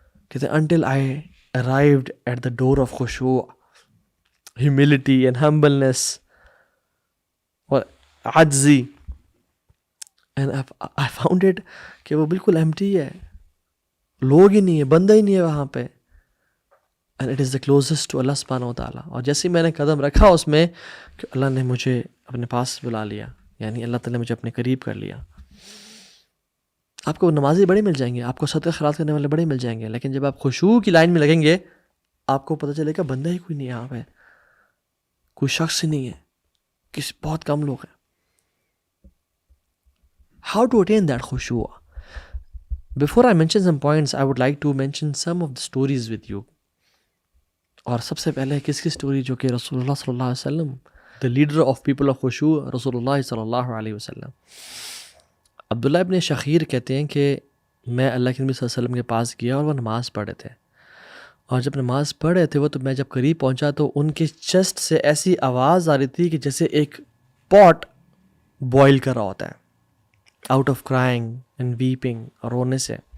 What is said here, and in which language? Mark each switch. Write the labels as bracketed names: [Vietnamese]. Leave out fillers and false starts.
[Urdu] کہتے ہیں [English] until I arrived at the door of khushu, humility and humbleness [Urdu] اور عجزی، [English] and I found it [Urdu] کہ وہ بالکل empty ہے، لوگ ہی نہیں ہے، بندہ ہی نہیں ہے وہاں پہ. [English] and it is the closest to Allah سبحانہ و تعالیٰ. [Urdu] اور جیسے میں نے قدم رکھا اس میں کہ اللہ نے مجھے اپنے پاس بلا لیا، یعنی اللہ تعالیٰ نے مجھے اپنے قریب کر لیا. آپ کو نمازی بڑے مل جائیں گے، آپ کو صدقہ خیرات کرنے والے بڑے مل جائیں گے، لیکن جب آپ خشوع کی لائن میں لگیں گے آپ کو پتہ چلے گا بندہ ہی کوئی نہیں ہے یہاں پہ، کوئی شخص ہی نہیں ہے، کسی بہت کم لوگ ہیں. [English] How to attain that khushu'? Before I mention some points, I would like to mention some of the stories with you. [Urdu] اور سب سے پہلے کس کی سٹوری؟ جو کہ رسول اللہ صلی اللہ علیہ وسلم، [English] the leader of people of khushu'، [Urdu] رسول اللہ صلی اللہ علیہ وسلم. عبداللہ ابن شخیر کہتے ہیں کہ میں اللہ کے نبی صلی اللہ علیہ وسلم کے پاس گیا اور وہ نماز پڑھ رہے تھے، اور جب نماز پڑھ رہے تھے وہ، تو میں جب قریب پہنچا تو ان کے چیسٹ سے ایسی آواز آ رہی تھی کہ جیسے ایک پاٹ بوائل کر رہا ہوتا ہے، [English] out of crying and weeping, [Urdu] اور رونے سے.